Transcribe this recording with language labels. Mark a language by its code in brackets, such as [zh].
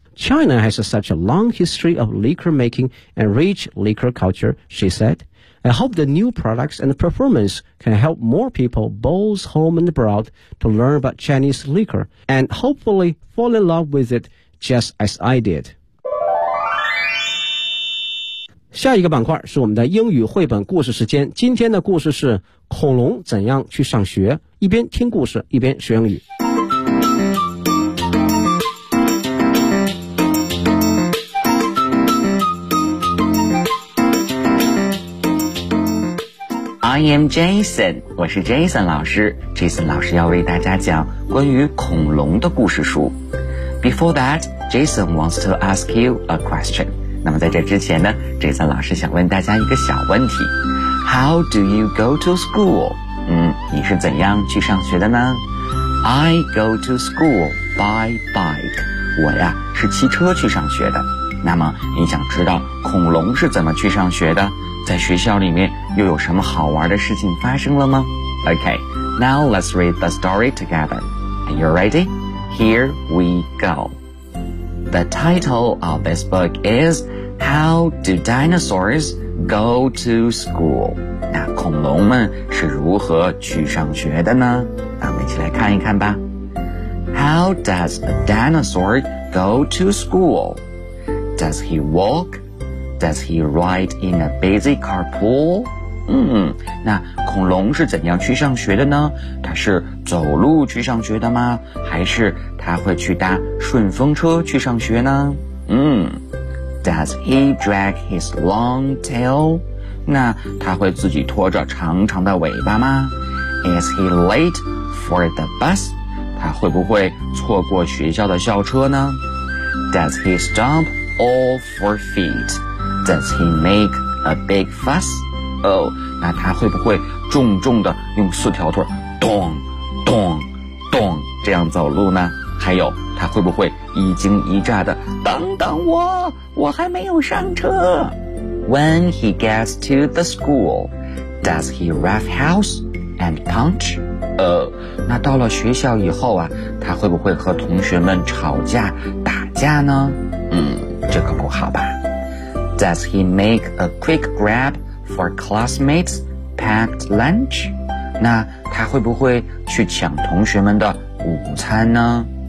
[en] China has such a long history of liquor making and rich liquor culture, she said. I hope the new products and performance can help more people both home and abroad to learn about Chinese liquor and hopefully fall in love with it just as I did. [zh] 下一个板块是我们的英语绘本故事时间。今天的故事是恐龙怎样去上学，一边听故事一边学英语。 [en] I am Jason, [zh] 我是 Jason 老师。Jason 老师要为大家讲关于恐龙的故事书。 [en] Before that, Jason wants to ask you a question. [zh] 那么在这之前呢，这次老师想问大家一个小问题。 [en] How do you go to school? [zh] 你是怎样去上学的呢？ [en] I go to school by bike. [zh] 我呀，是骑车去上学的。那么你想知道恐龙是怎么去上学的？在学校里面又有什么好玩的事情发生了吗？ [en] Okay, now let's read the story together. Are you ready? Here we go. The title of this book is How Do Dinosaurs Go to School? [zh] 那恐龙们是如何去上学的呢？那我们一起来看一看吧。 [en] How does a dinosaur go to school? Does he walk? Does he ride in a busy carpool? [zh] 那恐龙是怎样去上学的呢？它是走路去上学的吗？还是它会去搭顺风车去上学呢？ [en] Does he drag his long tail? [zh] 那它会自己拖着长长的尾巴吗？ [en] Is he late for the bus? [zh] 它会不会错过学校的校车呢？ [en] Does he stomp all four feet? Does he make a big fuss? [zh] 那他会不会重重的用四条腿咚咚咚这样走路呢？还有他会不会一惊一乍的等等我，我还没有上车。 [en] When he gets to the school, does he rough house and punch? [zh] 那到了学校以后啊，他会不会和同学们吵架打架呢？这可不好吧。 [en] Does he make a quick grabFor classmates' packed lunch? [zh] 那他会不会去抢同学们的午餐呢？